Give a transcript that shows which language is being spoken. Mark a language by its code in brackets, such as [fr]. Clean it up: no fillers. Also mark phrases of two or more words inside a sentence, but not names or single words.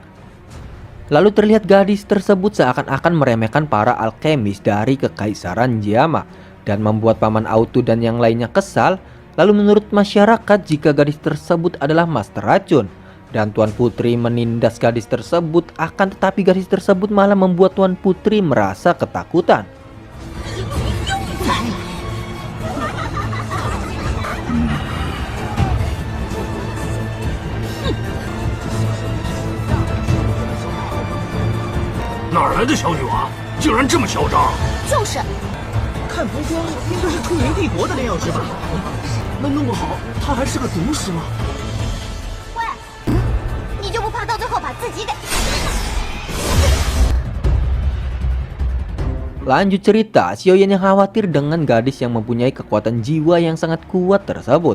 [id] Lalu terlihat gadis tersebut seakan-akan meremehkan para alkemis dari Kekaisaran Jiama dan membuat Paman Autu dan yang lainnya kesal. Lalu menurut masyarakat, jika gadis tersebut adalah master racun, dan Tuan Putri menindas gadis tersebut, akan tetapi gadis tersebut malah membuat Tuan Putri merasa ketakutan. [zh] 哪儿来的小女娃，竟然这么嚣张！就是，看服装应该是兔云帝国的炼药师吧？那弄不好他还是个毒师吗？喂，你就不怕到最后把自己给…… [id] Lanjut cerita, Xiaoyan yang khawatir dengan gadis yang mempunyai kekuatan jiwa yang sangat kuat tersebut.